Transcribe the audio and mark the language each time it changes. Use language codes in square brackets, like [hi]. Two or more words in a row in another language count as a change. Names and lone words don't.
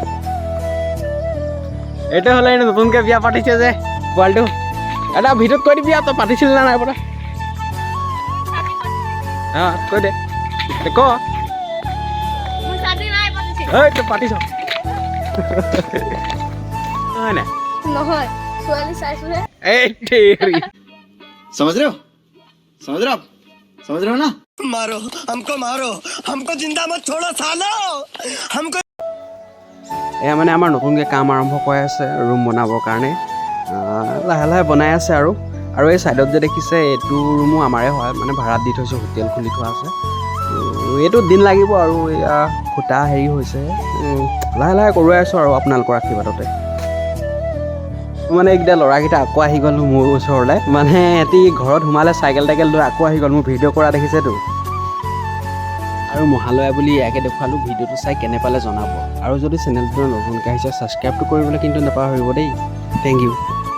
[as] এইটো হ'লে নতুনকৈ বিয়া পাতিছে যে পোৱালিটো এটা ভিডিঅ'ত কৈ দিবি তই পাতিছিল না নাই পৰা অঁ কৈ দে ক তই পাতিছ হয় নাই নহয় ছোৱালী চাইছোহে এই তেৰি [hi] समझ रहे हो आप समझ रहे हो ना मारो हमको जिंदा मत छोड़ो सालो हमको [as] এয়া মানে আমাৰ নতুনকৈ কাম আৰম্ভ কৰি আছে ৰুম বনাবৰ কাৰণে লাহে লাহে বনাই আছে আৰু এই ছাইডত যে দেখিছে এইটো ৰুমো আমাৰে হয় মানে ভাড়াত দি থৈছোঁ হোটেল খুলি থোৱা আছে এইটো দিন লাগিব আৰু এয়া খুটা হেৰি হৈছে লাহে লাহে কৰোৱাই আছোঁ আৰু আপোনালোকৰ আশীৰ্বাদতে মানে এইকেইটা ল'ৰাকেইটা আকৌ আহি গ'ল মোৰ ওচৰলৈ মানে সিহঁতি ঘৰত সোমালে চাইকেল টাইকেল লৈ আকৌ আহি গ'ল মোৰ ভিডিঅ' কৰা দেখিছেতো আৰু মহালয়া বুলি ইয়াকে দেখুৱালোঁ ভিডিঅ'টো চাই কেনে পালে জনাব আৰু যদি চেনেলটো নতুনকৈ আহিছে ছাবস্ক্ৰাইবটো কৰিবলৈ কিন্তু নাপাহৰিব দেই [en] thank you